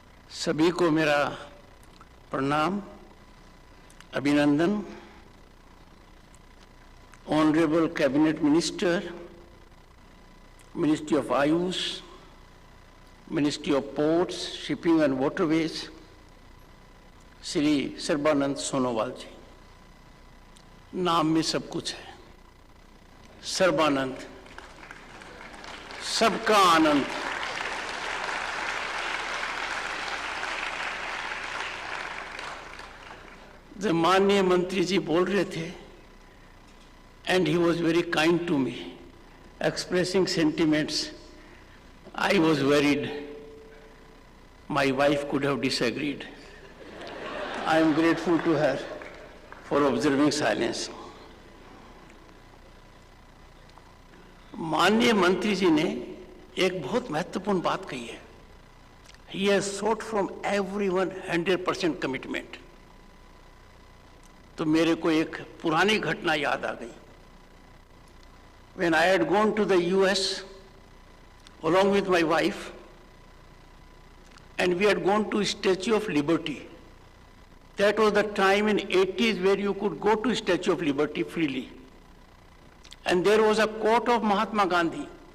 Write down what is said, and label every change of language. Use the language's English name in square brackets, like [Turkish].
[Hindi] सभी को मेरा प्रणाम, अभिनंदन। [English] Honorable Cabinet Minister, Ministry of Ayush, Ministry of Ports, Shipping and Waterways, Shri Sarbananda Sonowal ji. [Hindi] नाम में सब कुछ है। सर्बानंद, सबका आनंद। जब माननीय मंत्री जी बोल रहे थे, [English] and he was very kind to me, expressing sentiments, I was worried my wife could have disagreed. I am grateful to her for observing silence. [Hindi] माननीय मंत्री जी ने एक बहुत महत्वपूर्ण बात कही है। [English] He has sought from everyone 100% commitment. [Hindi] तो मेरे को एक पुरानी घटना याद आ गई। [English] When I had gone to the US along with my wife, and we had gone to Statue of Liberty. That was the time in 80s where you could go to Statue of Liberty freely. and there was a quote of Mahatma Gandhi.